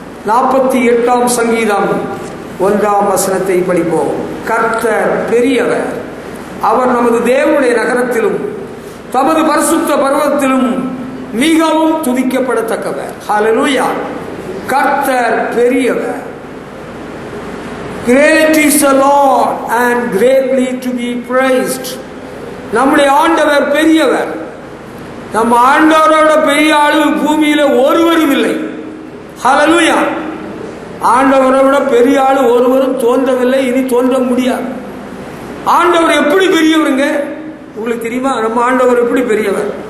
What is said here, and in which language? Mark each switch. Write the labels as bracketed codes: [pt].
[ta] 48ஆம் சங்கீதம் 1ஆம் வசனத்தை படிப்போம். கர்த்தர் பெரியவர், அவர் நமது தேவனுடைய நகரத்திலும் தமது பரிசுத்த பர்வதத்திலும் மிகவும் துதிக்கப்படத்தக்கவர். ஹல்லேலூயா. கர்த்தர் பெரியவர். [en] Great is the Lord and greatly to be praised. [ta] நம்முடைய ஆண்டவர் பெரியவர். நம்ம ஆண்டவரோட பெரிய ஆளு பூமியில ஒருவரும் இல்லை. ஹல்லேலூயா. ஆண்டவரை விட பெரிய ஆளு ஒருவரும் தோன்றவில்லை, இனி தோன்ற முடியாது. ஆண்டவர் எப்படி பெரியவருங்க உங்களுக்கு தெரியுமா? நம்ம ஆண்டவர் எப்படி பெரியவர்?